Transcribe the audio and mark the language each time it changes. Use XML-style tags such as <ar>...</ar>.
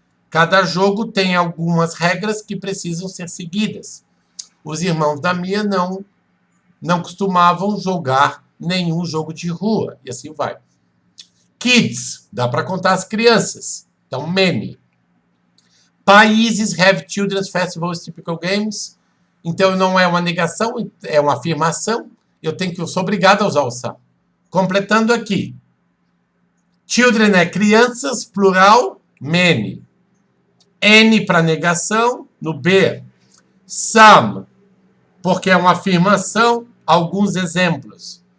<pt>Cada jogo tem algumas regras que precisam ser seguidas. Os irmãos da Mia não costumavam jogar nenhum jogo de rua. E assim vai. Kids. Dá para contar as crianças. Então, many.</pt> <en>Países have children's festivals, typical games.</en> <pt>Então, não é uma negação, é uma afirmação. Eu sou obrigado a usar o some. Completando aqui. Children é crianças, plural, many. N para negação, no B. Some, porque é uma afirmação, alguns exemplos.</pt>